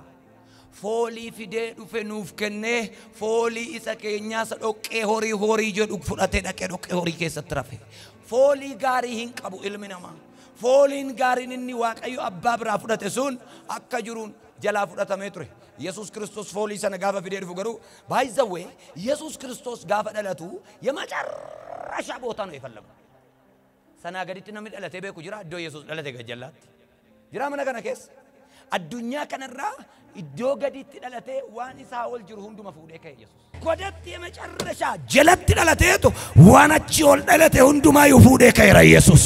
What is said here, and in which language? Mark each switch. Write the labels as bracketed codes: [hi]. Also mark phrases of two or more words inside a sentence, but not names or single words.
[om] Foolii fidee dhufe nuuf kennee foolii isa keenyaa isa dhoqqee horii jedhu fudhatee dhaqee dhoqqee horii keessatti rafe. Foolii gaarii hin qabu ilmi namaa. Fooliin gaariin inni Waaqayyo abbaa biraa fudhate sun akka jiruun jalaa fudhatamee ture. Yesuus Kiristoos foolii sana gaafa fidee dhufu garuu baay'izawee Yesuus Kiristoos gaafa dhalatu [am] የመጨረሻ ቦታ ነው የፈለገው። [om] Sanaa gaditti namni dhalatee beeku jira iddoo Yesuus dhalate gajjallaatti. Jira mana kana keessa. Addunyaa kanarraa iddoo gaditti dhalatee waan isaa ol jiru hunduma fuudhee ka'e Yesuus. Godatti የመጨረሻ jalatti dhalateetu waan achi ol dhalate hundumaa fuudhee ka'eera Yesuus.